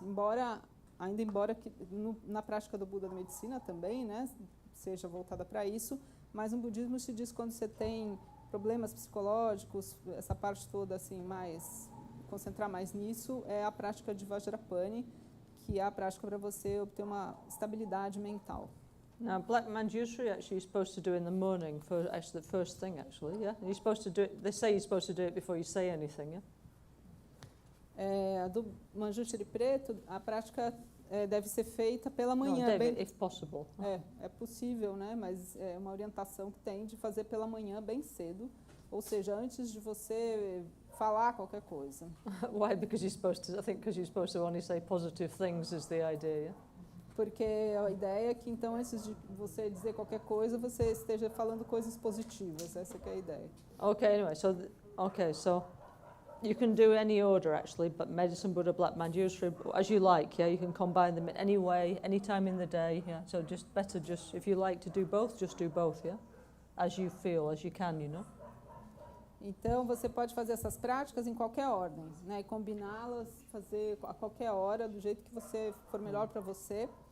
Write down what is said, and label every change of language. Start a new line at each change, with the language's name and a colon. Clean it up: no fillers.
Portuguese: Embora que na prática do Buda da Medicina também, né, seja voltada para isso, mas no budismo se diz que quando você tem problemas psicológicos, essa parte toda assim, concentrar mais nisso, é a prática de Vajrapani, que é a prática para você obter uma estabilidade mental.
English: Now, Black Manjusri actually you're supposed to do in the morning, actually the first thing actually, yeah? You're supposed to do it, they say you're supposed to do it before you say anything, yeah?
Portuguese: A do Manjushri Preto, a prática deve ser feita pela manhã.
English: No, David, if possible.
Portuguese: É possível, né? Mas é uma orientação que tem de fazer pela manhã bem cedo, ou seja, antes de você falar qualquer coisa.
English: Why? Because I think because you're supposed to only say positive things is the idea, yeah?
Portuguese: Porque a ideia é que, então, antes de você dizer qualquer coisa, você esteja falando coisas positivas. Essa que é a ideia.
English: Okay, anyway, so you can do any order, actually, but Medicine Buddha, Black Manjusri, as you like, yeah? You can combine them in any way, any time in the day, yeah? So if you like to do both, just do both, yeah? As you feel, as you can, you know?
Portuguese: Então, você pode fazer essas práticas em qualquer ordem, né? E combiná-las, fazer a qualquer hora, do jeito que você for melhor para você.